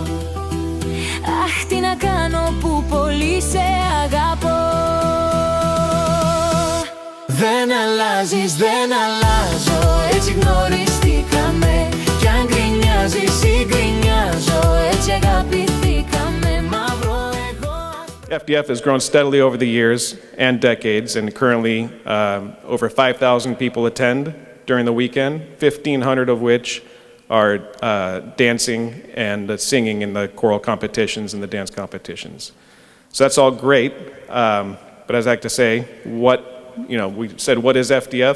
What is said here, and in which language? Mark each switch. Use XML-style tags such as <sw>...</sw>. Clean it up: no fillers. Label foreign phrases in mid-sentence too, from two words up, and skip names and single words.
<el>Αχ, τι να κάνω που πολύ σε αγαπώ. Δεν αλλάζεις, δεν αλλάζω, έτσι γνωριστήκαμε. Κι αν γκρινιάζεις ή γκρινιάζω, έτσι αγαπηθήκαμε. Μαύρο εγώ.</el> <en>FDF has grown steadily over the years and decades, and currently over 5,000 people attend during the weekend, 1,500 of which are dancing and singing in the choral competitions and the dance competitions. So that's all great, but as I like to say, we said, what is FDF?</en>